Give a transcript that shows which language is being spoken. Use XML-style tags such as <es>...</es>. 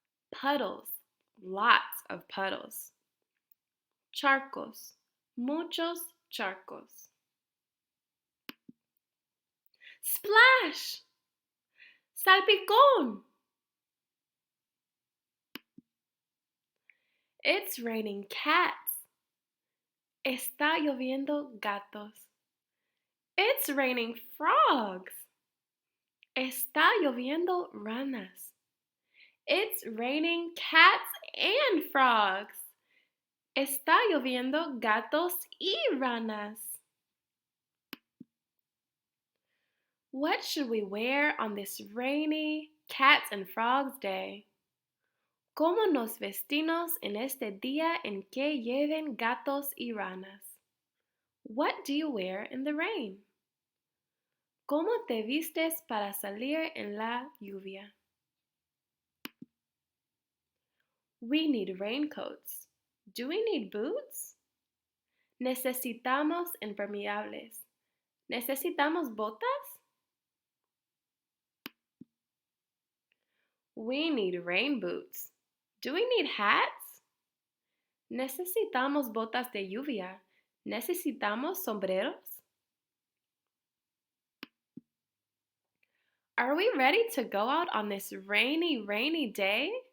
<en>Puddles, lots of puddles.</en> <es>Charcos, muchos charcos.</es> <en>Splash!</en> <es>Salpicón!</es> <en>It's raining cats.</en> <es>Está lloviendo gatos.</es> <en>It's raining frogs.</en> <es>Está lloviendo ranas.</es> <en>It's raining cats and frogs.</en> <es>Está lloviendo gatos y ranas.</es> <en>What should we wear on this rainy cats and frogs day?</en> <es>¿Cómo nos vestimos en este día en que llueven gatos y ranas?</es> <en>What do you wear in the rain?</en> <es>¿Cómo te vistes para salir en la lluvia?</es> <en>We need raincoats. Do we need boots?</en> <es>Necesitamos impermeables. ¿Necesitamos botas?</es> <en>We need rain boots. Do we need hats?</en> <es>Necesitamos botas de lluvia. ¿Necesitamos sombreros?</es> <en>Are we ready to go out on this rainy day?</en>